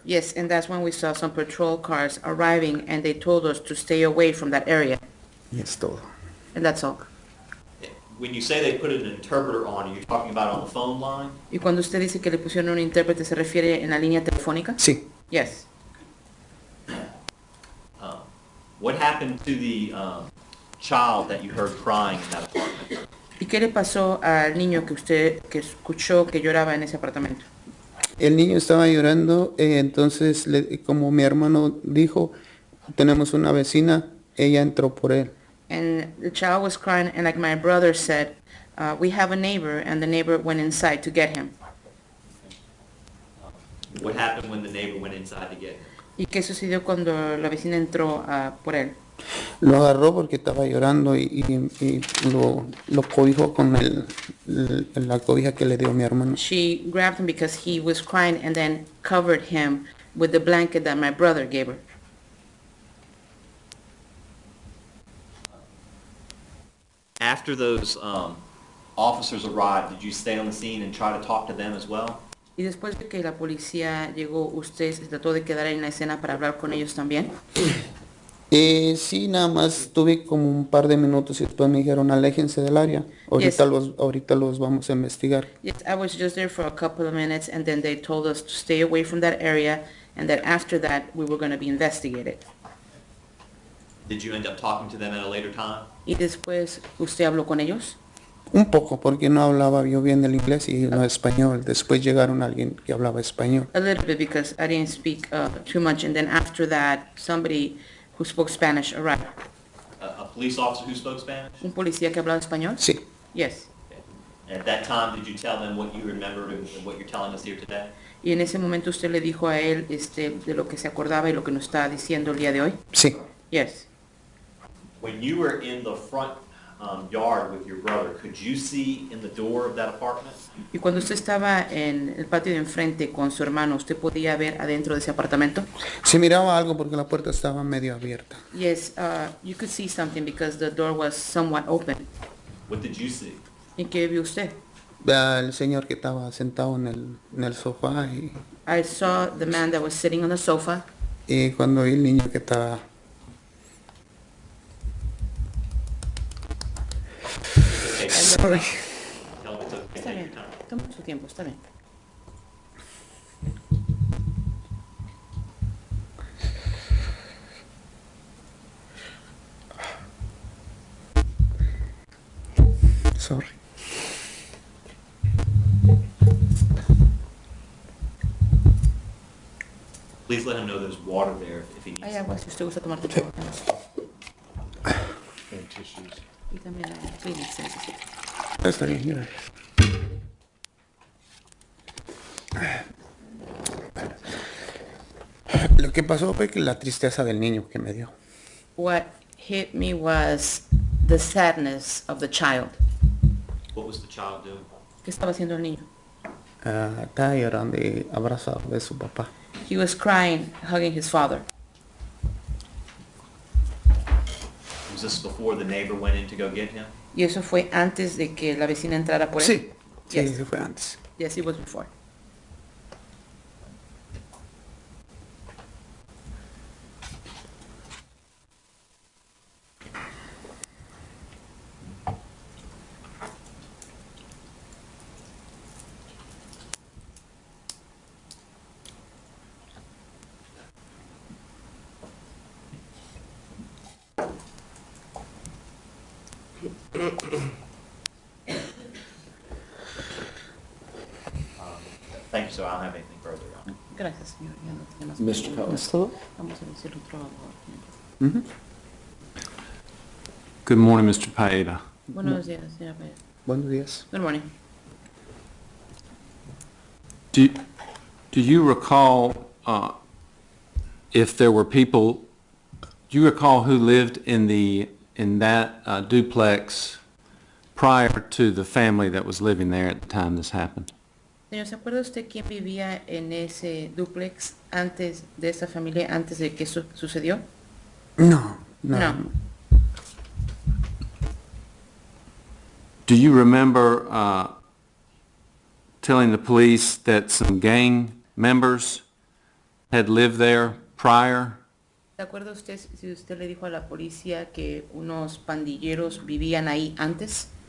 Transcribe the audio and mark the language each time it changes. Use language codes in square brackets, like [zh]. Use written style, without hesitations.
[en] Yes, and that's when we saw some patrol cars arriving and they told us to stay away from that area. [es] Y es todo. [en] And that's all. When you say they put an interpreter on, you're talking about on the phone line? [es] Y cuando usted dice que le pusieron un intérprete, ¿se refiere en la línea telefónica? Sí. [en] Yes. What happened to the child that you heard crying in that apartment? [es] ¿Y qué le pasó al niño que usted escuchó que lloraba en ese apartamento? El niño estaba llorando, entonces como mi hermano dijo, tenemos una vecina, ella entró por él. [en] And the child was crying, and like my brother said, we have a neighbor, and the neighbor went inside to get him. What happened when the neighbor went inside to get him? [es] ¿Y qué sucedió cuando la vecina entró por él? Lo agarró porque estaba llorando y lo cobijó con la cobija que le dio mi hermano. [en] She grabbed him because he was crying and then covered him with the blanket that my brother gave her. After those officers arrived, did you stay on the scene and try to talk to them as well? [es] Y después de que la policía llegó, ¿usted se trató de quedar en la escena para hablar con ellos también? Sí, nada más tuve como un par de minutos y después me dijeron aléjense del área. Ahorita los vamos a investigar. [en] Yes, I was just there for a couple of minutes and then they told us to stay away from that area and that after that we were going to be investigated. Did you end up talking to them at a later time? [es] Y después, ¿usted habló con ellos? Un poco, porque no hablaba yo bien el inglés y no español. Después llegaron alguien que hablaba español. [en] A little bit because I didn't speak too much and then after that somebody who spoke Spanish arrived. A police officer who spoke Spanish? [es] ¿Un policía que hablaba español? Sí. [en] Yes. And at that time, did you tell them what you remembered and what you're telling us here today? [es] Y en ese momento usted le dijo a él de lo que se acordaba y lo que nos está diciendo el día de hoy? Sí. [en] Yes. When you were in the front yard with your brother, could you see in the door of that apartment? [es] Y cuando usted estaba en el patio de enfrente con su hermano, ¿usted podía ver adentro de ese apartamento? Se miraba algo porque la puerta estaba medio abierta. [en] Yes, you could see something because the door was somewhat open. What did you see? [es] ¿Y qué vio usted? El señor que estaba sentado en el sofá [en] I saw the man that was sitting on the sofa. [es] y cuando vi el niño que estaba... [en] Sorry. Tell them it's okay, [es] Está [en] take [es] bien, [en] your time. [es] toma su tiempo, está bien. [en] Sorry. Please let him know there's water there if he needs [es] Hay [en] some. [es] agua si usted gusta tomar tu agua. [en] And tissues. [es] Y también hay Kleenex si necesita. Está bien, gracias. Lo que pasó fue que la tristeza del niño que me dio. [en] What hit me was the sadness of the child. What was the child doing? [es] ¿Qué estaba haciendo el niño? Estaba llorando y abrazado de su papá. [en] He was crying, hugging his father. Was this before the neighbor went in to go get him? [es] Y eso fue antes de que la vecina entrara por él. Sí, sí, [en] Yes. [es] eso fue antes. [en] Yes, it was before. Thank you, sir. I don't have anything further. [es] Gracias, señor. Ya no tiene más [en] Mr. [es] preguntas. ¿Es todo? Vamos a decir otro abogado. Ujú. [en] Good morning, Mr. Paeta. [es] Buenos días, señora Pérez. Buenos días. [en] Good morning. Do you recall if there were people, do you recall who lived in that duplex prior to the family that was living there at the time this happened? [es] Señor, ¿se acuerda usted quién vivía en ese duplex antes de esa familia, antes de que eso sucedió? No, no. [en] No. Do you remember telling the police that some gang members had lived there prior? [es] ¿Se acuerda usted si usted le dijo a la policía que unos pandilleros vivían ahí antes?